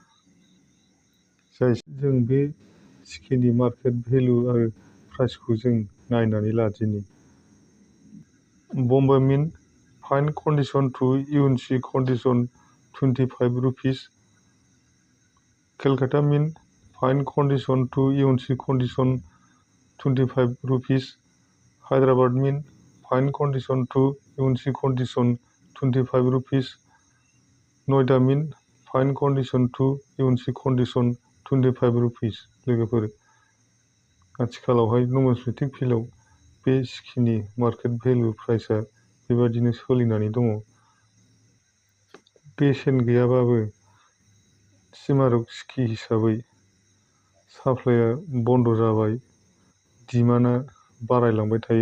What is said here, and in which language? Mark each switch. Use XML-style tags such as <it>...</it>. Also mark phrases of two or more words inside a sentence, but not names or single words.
<brx>जों बे सिकिनि</brx> <en>market value</en> <brx>आरो प्राइसखौ जों नायनानै लादिनि।</brx> <en>Bombay Mint fine condition to UNC condition 25 rupees. Calcutta Mint fine condition to UNC condition 25 rupees. Hyderabad Mint fine condition to UNC condition 25 rupees. Noida Mint fine condition to UNC condition 25 rupees लोगोफोर।</en> <brx>आथिखालावहाय</brx> <en>numismatic field</en> <brx>बे सिकिनि</brx> <en>market value</en> <brx>प्राइसआ बेबादिनो सोलिनानै दङ। बेसेन गैयाबाबो सिमारक सिकि हिसाबै साप्लाइआ बन्द जाबाय, डिमान्डआ बारायलांबाय थायो।</brx>